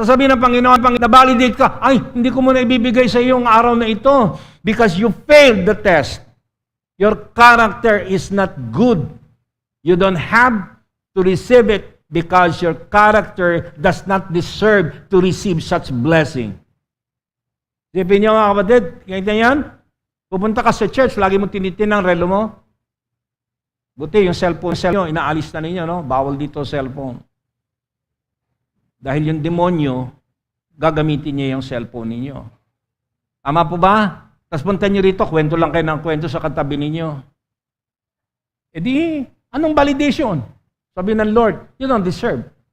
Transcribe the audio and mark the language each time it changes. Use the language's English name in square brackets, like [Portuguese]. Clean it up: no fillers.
[Filipino] Sasabihin ng Panginoon, pag na-validate ka, ay, hindi ko muna ibibigay sa iyo ang araw na ito [English] because you failed the test. Your character is not good. You don't have to receive it because your character does not deserve to receive such blessing. [Filipino] Sipin niyo mga kapatid, ganyan yan? Pupunta ka sa church, lagi mo tinitin ang relo mo. Buti, yung cellphone nyo, inaalis na ninyo, no? Bawal dito cellphone. Dahil yung demonyo, gagamitin niya yung cellphone ninyo. Tama po ba? Tapos punta nyo rito, kwento lang kayo ng kwento sa katabi ninyo. E di, anong validation? Sabi ng Lord, [English] you don't deserve.